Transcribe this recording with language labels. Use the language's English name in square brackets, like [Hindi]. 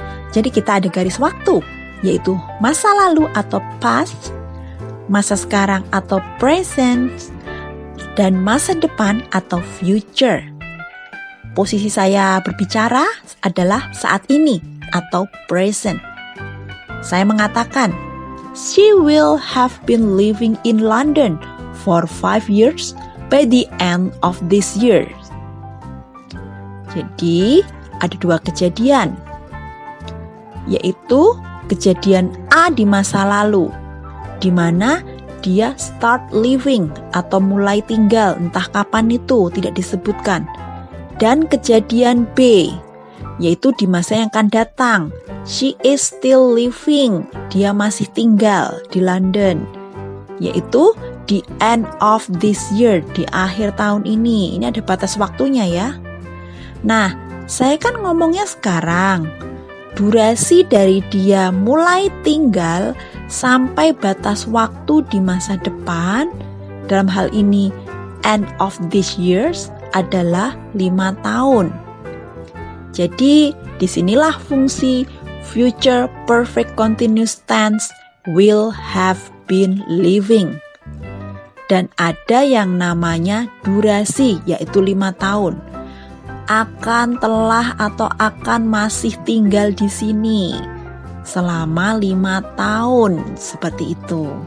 [Indonesian] Jadi kita ada garis waktu, yaitu masa lalu atau past, masa sekarang atau present, dan masa depan atau future. Posisi saya berbicara adalah saat ini atau present. Saya mengatakan, [English] she will have been living in London for 5 years by the end of this year. [Indonesian] Jadi, ada dua kejadian, yaitu kejadian A di masa lalu, di mana dia [English] start living [Indonesian] atau mulai tinggal, entah kapan itu, tidak disebutkan. Dan kejadian B, yaitu di masa yang akan datang, [English] she is still living, [Indonesian] dia masih tinggal di London, yaitu [English] the end of this year, [Indonesian] di akhir tahun ini. Ini ada batas waktunya ya. Nah, saya kan ngomongnya sekarang. Durasi dari dia mulai tinggal sampai batas waktu di masa depan, dalam hal ini [English] end of this years, [Indonesian] adalah 5 tahun. Jadi, disinilah fungsi future perfect continuous tense will have been living. Dan ada yang namanya durasi, yaitu 5 tahun. Akan, telah, atau akan masih tinggal di sini selama 5 tahun, seperti itu.